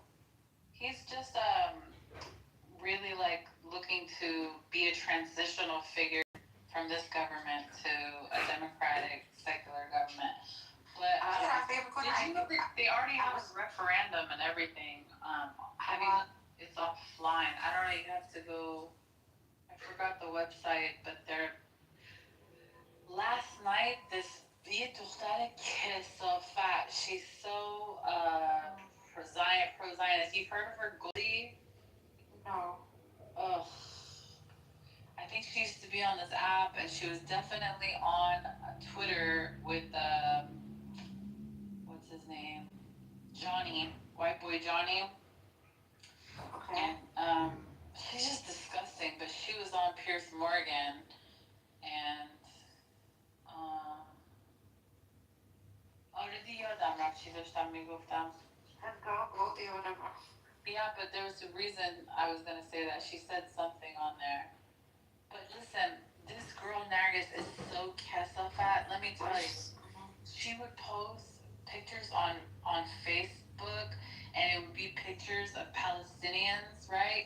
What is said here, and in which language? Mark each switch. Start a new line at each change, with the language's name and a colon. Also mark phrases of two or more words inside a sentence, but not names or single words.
English: He's just really like looking to be a transitional figure from this government to a democratic, secular government. But did you know that they already have a referendum and everything? It's offline. I don't know, you have to go, I forgot the website, but last night, this
Persian: دختر کثافت,
English: she's so pro-Zionist. You've heard of her, Goldie? No. Ugh. I think she used to be on this app, and she was definitely on Twitter with what's his name, Johnny, white boy Johnny. Okay. And she's just disgusting. But she was on Pierce Morgan, and already
Persian: یادم رفت چی داشتم میگفتم.
English: Goldie or whatever. Yeah, but there was a reason I was gonna say that. She said something on there. But listen, this girl Nargis is so kesafat. Let me tell you, she would post pictures on Facebook, and it would be pictures of Palestinians, right?